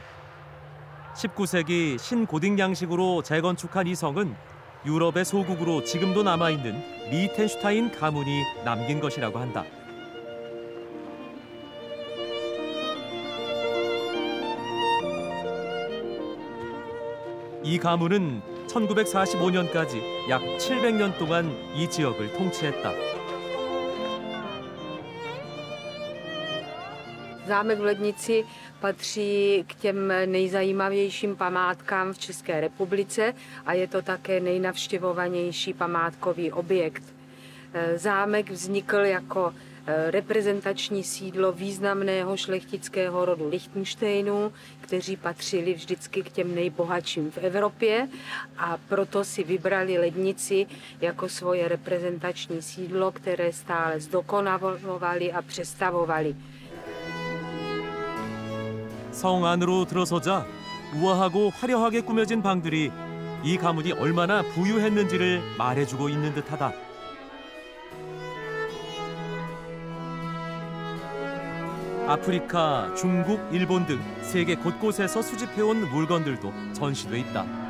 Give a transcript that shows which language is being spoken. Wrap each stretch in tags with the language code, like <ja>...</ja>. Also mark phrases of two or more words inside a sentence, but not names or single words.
<ko>19세기 신고딕 양식으로 재건축한 이 성은 유럽의 소국으로 지금도 남아있는 리텐슈타인 가문이 남긴 것이라고 한다. 이 가문은 1945년까지 약 700년 동안 이 지역을 통치했다.</ko> <cs>Zámek v Lednici patří k těm nejzajímavějším památkám v České republice a je to také nejnavštěvovanější památkový objekt. Zámek vznikl jako reprezentační sídlo významného šlechtického rodu Lichtenštejnů, kteří patřili vždycky k těm nejbohatším v Evropě a proto si vybrali Lednici jako svoje reprezentační sídlo, které stále zdokonalovali a přestavovali.</cs> <ko>성 안으로 들어서자 우아하고 화려하게 꾸며진 방들이 이 가문이 얼마나 부유했는지를 말해주고 있는 듯하다. 아프리카, 중국, 일본 등 세계 곳곳에서 수집해온 물건들도 전시돼 있다.</ko>